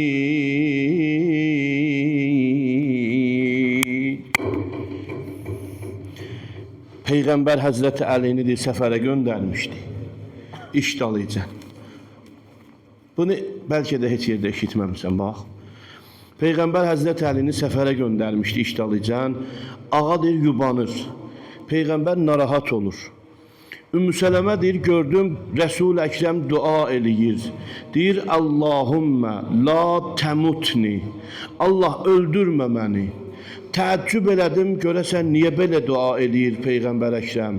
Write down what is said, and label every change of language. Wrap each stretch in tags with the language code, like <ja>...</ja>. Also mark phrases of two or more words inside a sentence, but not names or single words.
<tr>Peygamber Hazreti Ali'ni de sefere göndermişti.</tr> <az>İş dalıcan.</az> <tr>Bunu belki de hiç yerde eşitmemişsin bak. Peygamber Hazreti Ali'ni sefere göndermişti iş dalıcan.</tr> <az>Ağa deyir yubanır. Peygamber narahat olur. Ümmü Sələmə deyir, gördüm Resul-i Ekrem dua eləyir.</az> <ar>Deyir, Allahümme la temutni.</ar> <az>Allah öldürmə məni. Təəccüb elədim, görəsən niyə belə dua eləyir Peyğəmbər Əkrəm?</az>